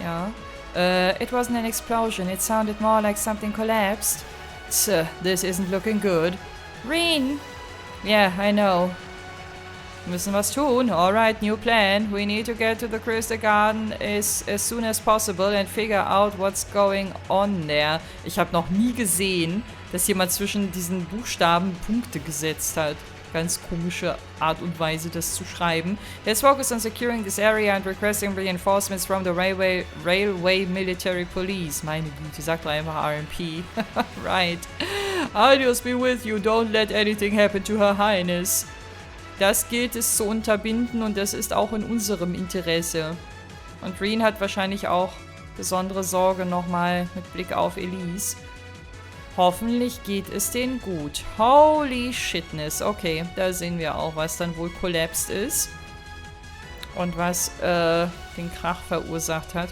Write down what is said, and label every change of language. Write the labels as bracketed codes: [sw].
[en] Yeah. It wasn't an explosion. It sounded more like something collapsed. This isn't looking good. Reen! Yeah, I know. [de] Müssen was tun. [en] Alright, new plan. We need to get to the Crystal Garden as soon as possible and figure out what's going on there. [de] Ich habe noch nie gesehen, dass jemand zwischen diesen Buchstaben Punkte gesetzt hat. Ganz komische Art und Weise, das zu schreiben. [en] Let's focus on securing this area and requesting reinforcements from the railway military police. [de] Meine Güte, sagt doch einfach RMP. [en] Right. Adios be with you. Don't let anything happen to Her Highness. [de] Das gilt es zu unterbinden und das ist auch in unserem Interesse. Und Reen hat wahrscheinlich auch besondere Sorge nochmal mit Blick auf Elise. Hoffentlich geht es denen gut. [en] Holy shitness. [de] Okay, da sehen wir auch, was dann wohl collapsed ist. Und was den Krach verursacht hat.